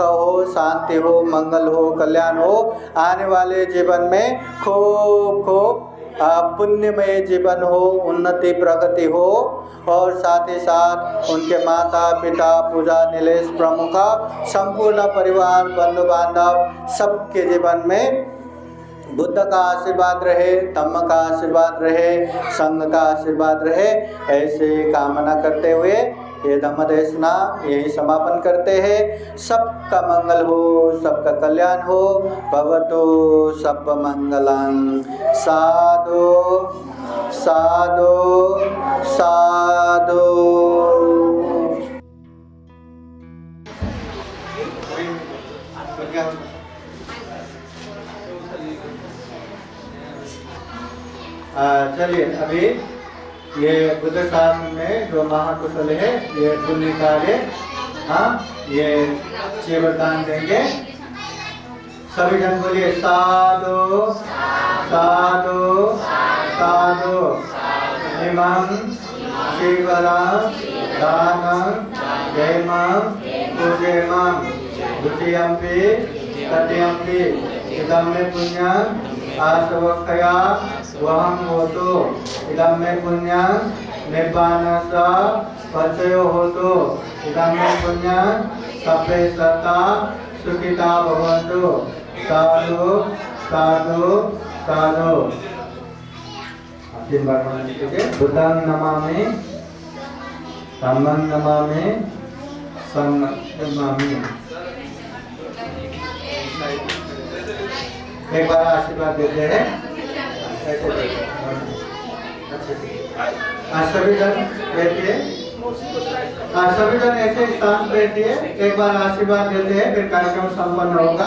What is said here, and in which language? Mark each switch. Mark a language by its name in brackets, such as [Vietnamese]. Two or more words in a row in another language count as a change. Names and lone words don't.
[Hindi] हो, शांति हो, मंगल हो, कल्याण हो, आने वाले जीवन में खूब खूब पुण्यमय जीवन हो, उन्नति प्रगति हो, और साथ ही साथ उनके माता पिता पूजा नीलेश प्रमुख संपूर्ण परिवार बंधु बांधव सबके जीवन में बुद्ध का आशीर्वाद रहे, धम्म का आशीर्वाद रहे, संघ का आशीर्वाद रहे। ऐसे कामना करते हुए ये धम्म देशना यही समापन करते हैं। सबका मंगल हो, सबका कल्याण हो। [Pali] भवतु सब मंगलं। साधु साधु साधु। [Hindi] चलिए अभी ये बुद्ध शास्त्र में जो महाकुशल है ये पुण्य कार्य, हाँ, ये 6 वरदान देंगे। सभी जन बोलिए [Pali] साधु साधु साधु। इमं शिवरं दानं जयमं पूजेमं द्वितीयंपि तृतीयंपि इदं मे पुण्यं आसवक्षया वहं होतु। इदं मे पुण्यं निब्बानस्य पचयो होतु। इदं मे पुण्यं सभ्ये सत्ता सुखिता भवन्तु। साधु साधु साधु। [Hindi] तीन बार बोलना चाहिए। [Pali] बुद्धं नमामि, धम्मं नमामि, संघं नमामि। [Hindi] एक बार आशीर्वाद देते हैं। सभी जन बैठिए, सभी जन ऐसे स्थान बैठिए। एक बार आशीर्वाद देते हैं फिर कार्यक्रम संपन्न होगा।